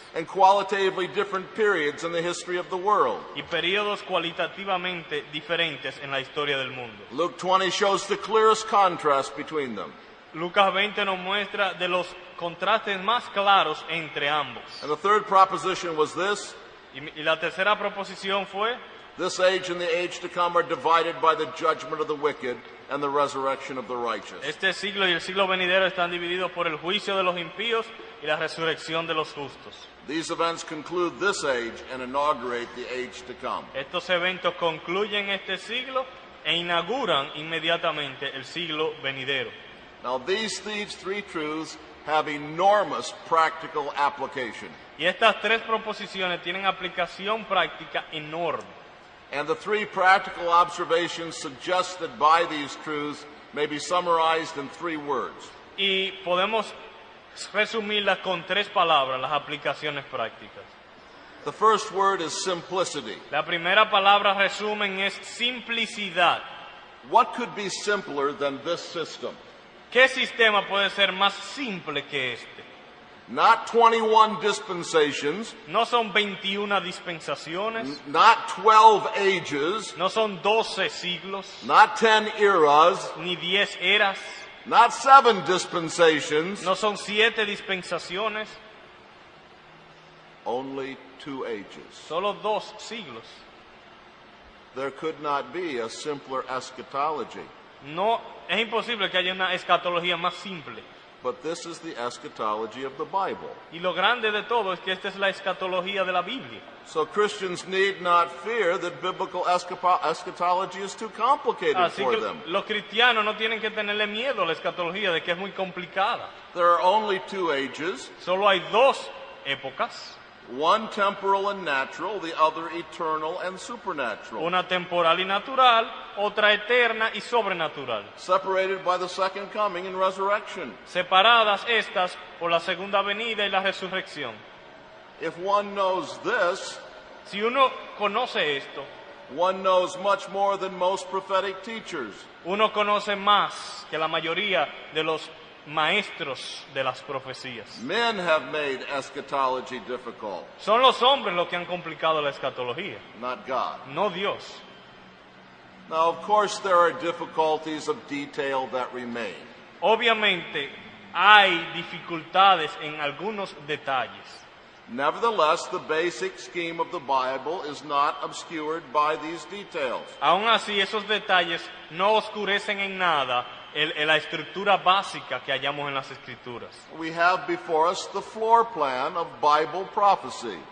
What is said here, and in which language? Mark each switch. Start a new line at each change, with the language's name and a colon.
English: And qualitatively different periods in the history of the world.
Spanish: y periodos cualitativamente diferentes en la historia del mundo.
English: Luke 20 shows the clearest contrast between them.
Spanish: Lucas 20 nos muestra de los contrastes más claros entre ambos.
English: And the third proposition was this:
Spanish: Y la tercera proposición fue:
English: this age and the age to come are divided by the judgment of the wicked and the resurrection of the righteous.
Spanish: este siglo y el siglo venidero están divididos por el juicio de los impíos y la resurrección de los justos.
English: These events conclude this age and inaugurate the age to come.
Spanish: Estos eventos concluyen este siglo e inauguran inmediatamente el siglo venidero.
English: Now these three truths have enormous practical application.
Spanish: Y estas tres proposiciones tienen aplicación práctica enorme.
English: And the three practical observations suggested by these truths may be summarized in three words.
Spanish: Y podemos resumirlas con tres palabras, las aplicaciones prácticas.
English: The first word is simplicity.
Spanish: La primera palabra resumen es simplicidad.
English: What could be simpler than this system?
Spanish: ¿Qué sistema puede ser más simple que este?
English: Not 21 dispensations,
Spanish: No son 21 dispensaciones,
English: not 12 ages,
Spanish: no son 12 siglos,
English: not 10 eras,
Spanish: ni 10 eras,
English: not 7 dispensations,
Spanish: no son 7 dispensaciones,
English: only 2 ages.
Spanish: solo 2 siglos.
English: There could not be a simpler eschatology,
Spanish: No, es imposible que haya una escatología más simple.
English: but this is the eschatology of the Bible.
Spanish: Y lo grande de todo es que esta es la escatología de la Biblia.
English: So Christians need not fear that biblical eschatology is too complicated
Spanish: Así
English: for
Spanish: que
English: them.
Spanish: los cristianos no tienen que tenerle miedo a la escatología de que es muy complicada.
English: There are only 2 ages,
Spanish: Solo hay 2 épocas,
English: one temporal and natural, the other eternal and supernatural,
Spanish: una temporal y natural, otra eterna y sobrenatural.
English: separated by the second coming and resurrection.
Spanish: Separadas estas por la segunda venida y la resurrección.
English: If one knows this,
Spanish: Si uno conoce esto,
English: one knows much more than most prophetic teachers.
Spanish: uno conoce más que la mayoría de los maestros de las profecías.
English: Men have made eschatology difficult,
Spanish: Son los hombres los que han complicado la escatología,
English: not God.
Spanish: no Dios.
English: Now, of course, there are difficulties of detail that remain.
Spanish: Obviamente hay dificultades en algunos detalles.
English: Nevertheless, the basic scheme of the Bible is not obscured by these details.
Spanish: Aún así, esos detalles no oscurecen en nada la estructura básica que hallamos en las Escrituras.
English: We have before us the floor plan of Bible prophecy.